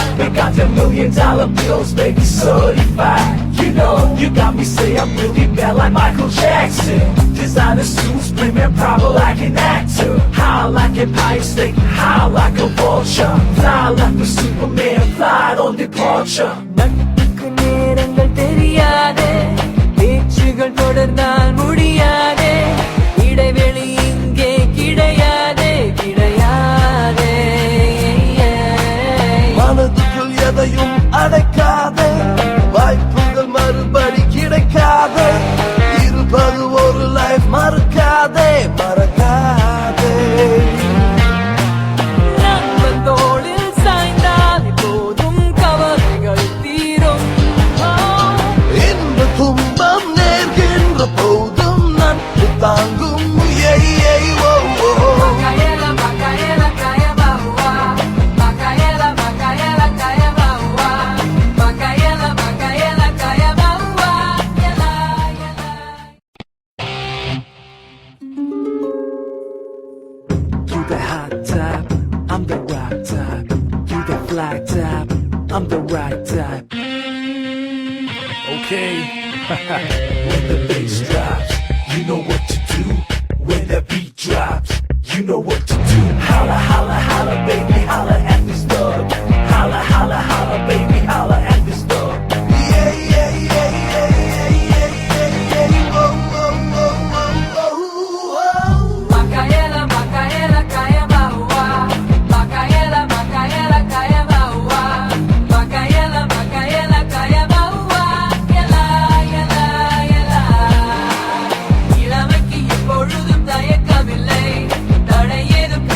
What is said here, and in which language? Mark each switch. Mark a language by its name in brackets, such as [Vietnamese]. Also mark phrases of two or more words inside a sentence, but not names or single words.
[English] They got their $1,000,000 bills, baby, certified. You know, you got me say I'm really bad like Michael Jackson. Designer suits, premium proper like an actor. High like Empire State, high like a vulture. Fly like a Superman, fly on departure. [Tamil] நட்புக்கு நேரங்கள் தெரியாதே, பேச்சுகள் தொடர்ந்தால் முடியாதே. இடைவெளி இங்கே கிடையாதே, கிடையாதே. மனதுக்குள் எதையும் அடைக்காதே, வாய்ப்புகள் மறுபடி கிடைக்காதே. இருப்பது ஒரு லைஃப், மறக்காதே, மறக்காதே. நண்பன் தோளில் சாய்ந்தால் போதும் கவலைகள் தீரும். இன்ப துன்பம் நேர்கின்ற போதும் நட்பு தாங்கும். Makaela, Makaela, kaya bawa. Makaela, Makaela, kaya bawa. Makaela, Makaela, kaya bawa. Yela, yela. [English] You the hot type, I'm the rock type. You the flag type, I'm the right type. Okay. When the bass drops, you know what to do. When the beat drops, you know what to do. Holla, holla, holla, baby, holla at this thug. Holla, holla, holla, baby, holla at this thug. Yeah, yeah, yeah, yeah, yeah, yeah, yeah, yeah. Whoa, whoa, whoa, whoa, whoa. Makaela, Makaela, kaya bawa. Makaela, Makaela, kaya bawa. Makaela, Makaela, kaya bawa. Yela, yela, yela. [Tamil] இளமைக்கு எப்பொழுதும் தயக்கமில்லை. தடை